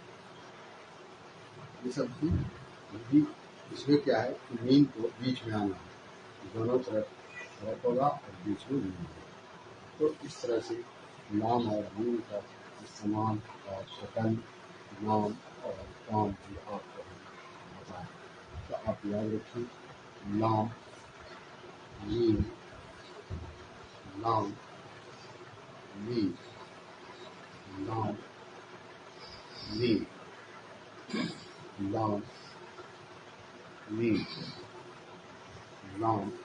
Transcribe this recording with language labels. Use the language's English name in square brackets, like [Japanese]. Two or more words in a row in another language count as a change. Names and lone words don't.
[Hindi] ये सब भी इसमें क्या है कि नीम को बीच में आना है दोनों तरफ होगा और बीच में नीम होगा तो इस तरह से नाम और नीम का इस्तेमाल और शक्ल नाम और काम भी आपको बताएं तो आप याद रखिए नाम नीम नाम नीम नाम नीम नाम नीम नाम